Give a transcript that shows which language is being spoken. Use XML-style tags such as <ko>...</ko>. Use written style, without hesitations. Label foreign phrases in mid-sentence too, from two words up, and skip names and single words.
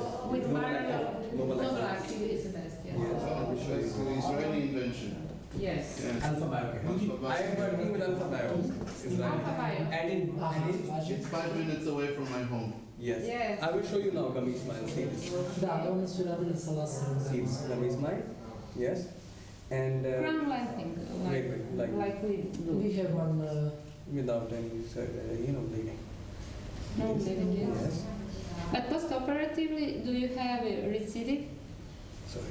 <en>with Nobel Nobel actually is the best. Yes. Yes. it's an Israeli invention. Yes. Yeah. Alpha biocare. I am working with Alpha Bio. Israeli. Alpha Bio. And in It's 5 minutes away from my home. yes. Yes. I will show you now gummy smile. See this.</en> <sr>Da, oni su radili sa laserom.</sr> <en>See this gummy smile. Yes. And Crown lengthening, like we do. We have one... without any bleeding. No bleeding, yes. Yes. But post-operatively, do you have a recidiv Sorry.</en>